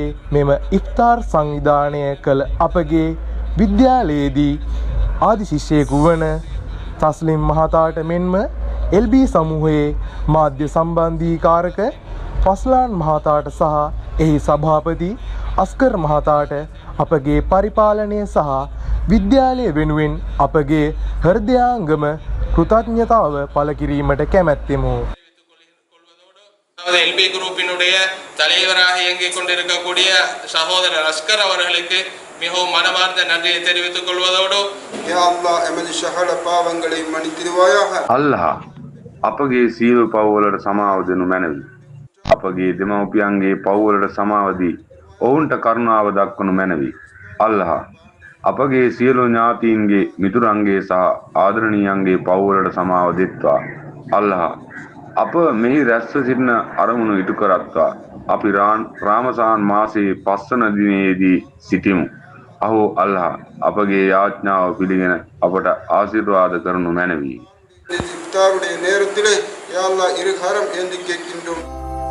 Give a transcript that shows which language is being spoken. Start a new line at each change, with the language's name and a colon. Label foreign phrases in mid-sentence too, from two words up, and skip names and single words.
Sinhala: මෙම ඉෆ්තාර් සංවිධානය කළ අපගේ විද්‍යාලයේදී ආදි ශිෂ්‍යයෙකු වන තස්ලිම් මහතාට මෙන්ම LB සමූහයේ මාධ්‍ය සම්බන්ධීකාරක ෆස්ලාන් මහතාට සහ එහි සභාපති අස්කර් මහතාට අපගේ පරිපාලනය සහ විද්‍යාලය වෙනුවෙන් අපගේ හෘදයාංගම කෘතඥතාව පළ කිරීමට කැමැත්තෙමු.
Tamil: LB குரூப்பினுடைய தலைவராக இயங்கிக் கொண்டிருக்கக்கூடிய சகோதரர் அஸ்கர் அவர்களுக்கு மிகவும் மனமார்ந்த நன்றியை தெரிவித்துக் கொள்வதோடு
Arabic: يا الله
Tamil: எமது சகல பாவங்களை மன்னித்திடுவாயாக.
Sinhala: අල්ලා අපගේ සියලු පව්වලට සමාව දෙනු මැනවි. අපගේ දෙමව්පියන්ගේ පව්වලට සමාව දී ඔවුන්ට කරුණාව දක්වනු මැනවි. අල්ලා අපගේ සියලු ඥාතීන්ගේ මිතුරන්ගේ සහ ආදරණීයන්ගේ පව්වලට සමාව දෙත්වා. අල්ලා අප මෙහි රැස්ව සිටින අරමුණු ඉටු කරත්වා. අපි රාමසාන් මාසයේ 5 වන දිනයේදී සිටිමු. අහෝ අල්ලා අපගේ යාඥාව පිළිගෙන අපට ආශිර්වාද කරනු මැනවි.
Tamil: இஃப்தாருடைய நேரத்திலே
Arabic: يا الله
Tamil: இரு கரம் ஏந்தி கேட்கின்றோம்.